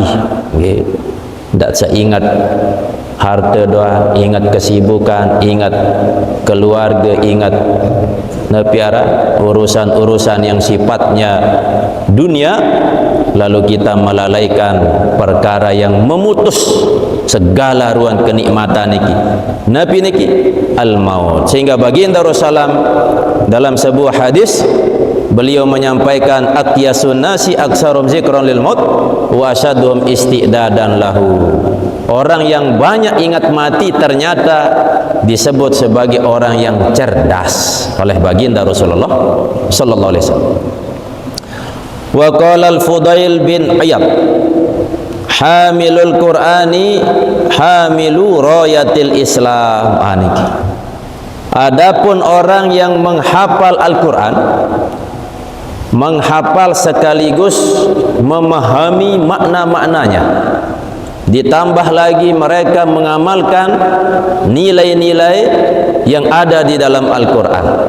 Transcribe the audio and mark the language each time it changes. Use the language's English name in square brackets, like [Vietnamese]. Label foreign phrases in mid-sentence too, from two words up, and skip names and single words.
[Indonesian] Tidak seingat harta doa, ingat kesibukan, ingat keluarga, ingat nepiara urusan-urusan yang sifatnya dunia, lalu kita melalaikan perkara yang memutus segala ruang kenikmatan niki, nabi niki, al-maut. Sehingga baginda Rasulullah dalam sebuah hadis, beliau menyampaikan, [Arabic] أكيس الناس أكثرهم ذكرا للموت وأشدهم استعدادا له. [Indonesian] Orang yang banyak ingat mati ternyata disebut sebagai orang yang cerdas oleh baginda Rasulullah [Arabic] صلى الله عليه وسلم. وقال الفضيل بن عياض حامل القرآن حامل راية الإسلام. [Indonesian] Adapun orang yang menghafal Al-Quran, menghafal sekaligus memahami makna-maknanya, ditambah lagi mereka mengamalkan nilai-nilai yang ada di dalam Al-Quran,